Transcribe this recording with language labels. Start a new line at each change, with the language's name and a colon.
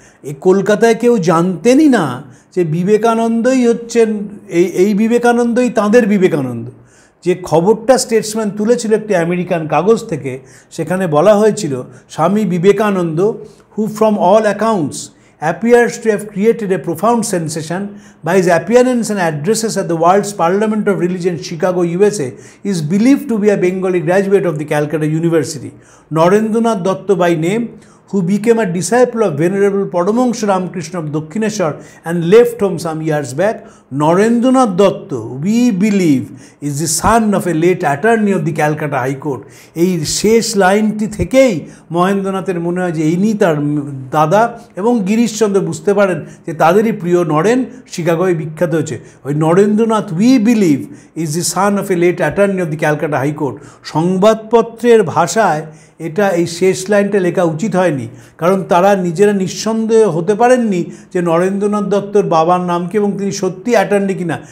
Bangla: এই কলকাতায় কেউ জানতেনই না যে বিবেকানন্দই হচ্ছেন, এই বিবেকানন্দই তাঁদের বিবেকানন্দ। যে খবরটা স্টেটসম্যান তুলেছিল একটি আমেরিকান কাগজ থেকে, সেখানে বলা হয়েছিল স্বামী বিবেকানন্দ,
English: Who from all accounts appears to have created a profound sensation by his appearance and addresses at the World's Parliament of Religion, Chicago, USA, is believed to be a Bengali graduate of the Calcutta University. Narendranath Datta by name, who became a disciple of Venerable Paramahansa Ramakrishna of Dakshineshwar and left home some years back. Narendranath Datta, we believe, is the son of a late attorney of the Calcutta High Court.
Bangla: এই শেষ লাইনটি থেকেই মহেন্দ্রনাথের মনে হয় যে ইনি তার দাদা, এবং গিরিশচন্দ্র বুঝতে পারেন যে তাদেরই প্রিয় নরেন শিকাগোয় বিখ্যাত হয়েছে।
English: ওই Narendranath we believe is the son of a late attorney of the Calcutta high court.
Bangla: সংবাদপত্রের ভাষায় এটা এই শেষ লাইনটা লেখা উচিত হয়নি, কারণ তারা নিজেরা নিঃসন্দেহ হতে পারেননি যে নরেন্দ্রনাথ দত্তর বাবার নাম কি এবং তিনি সত্যি অ্যাটর্নি কিনা।